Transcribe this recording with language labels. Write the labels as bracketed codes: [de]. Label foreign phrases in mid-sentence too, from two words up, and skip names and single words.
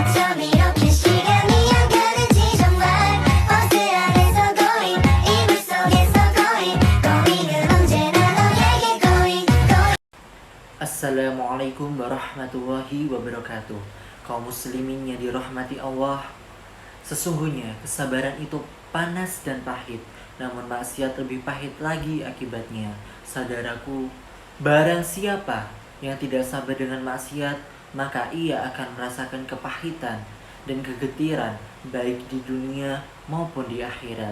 [ko] 밤 이렇게 시간이 안 가는지 정말 버스 안에서 going 이불 속에서 [en] going going [ko] 은 언제나 너에게 [en] going going. [ar] السلام عليكم ورحمة الله وبركاته. [id] Kaum muslimin yang dirahmati Allah, sesungguhnya kesabaran itu panas dan pahit, namun maksiat lebih pahit lagi akibatnya. Saudaraku, barang siapa yang tidak sabar dengan maksiat, maka ia akan merasakan kepahitan dan kegetiran baik di dunia maupun di akhirat.